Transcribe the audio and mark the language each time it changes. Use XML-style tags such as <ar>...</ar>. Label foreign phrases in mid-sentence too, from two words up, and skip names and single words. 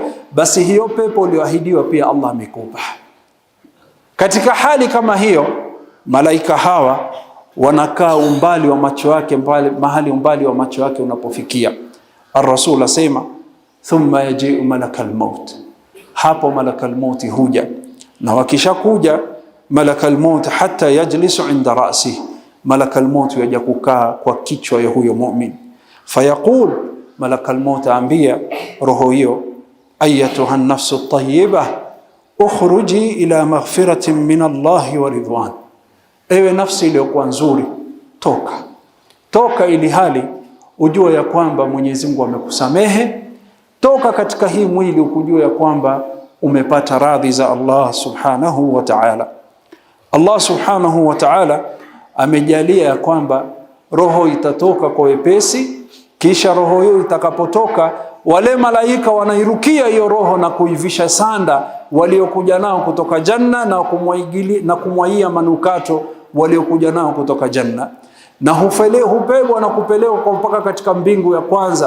<sw>Basi hiyo pepo ulioahidiwa pia Allah amekupa. Katika hali kama hiyo, malaika hawa wanakaa umbali wa macho yake, mahali umbali wa macho yake unapofikia. Ar-Rasul asema,</sw> <ar>ثم يجيء ملك الموت,</ar> <sw>hapo</sw> <ar>ملك الموت</ar> <sw>huja, na wakishakuja</sw> <ar>ملك الموت حتى يجلس عند رأس, ملك الموت</ar> <sw>yaja kukaa kwa kichwa ya huyo mu'min.</sw> <ar>فيقول، ملك الموت</ar> <sw>ambia roho hiyo,</sw> <ar>أيتها النفس الطيبة اخرجي إلى مغفرة من الله ورضوان,</ar> <sw>ewe nafsi iliyokuwa nzuri, toka ili hali ujue ya kwamba Mwenyezi Mungu amekusamehe. Toka katika hii mwili ukujua ya kwamba umepata radhi za Allah</sw> <ar>سبحانه وتعالى.</ar> <sw>Allah</sw> <ar>سبحانه وتعالى</ar> <sw>amejalia ya kwamba roho itatoka kwa wepesi, kisha roho hiyo itakapotoka, wale malaika wanairukia hiyo roho na kuivisha sanda waliokuja nao kutoka janna, na kumwagia manukato waliokuja nao kutoka janna, na hupebwa na kupelekwa mpaka katika mbingu ya kwanza.</sw>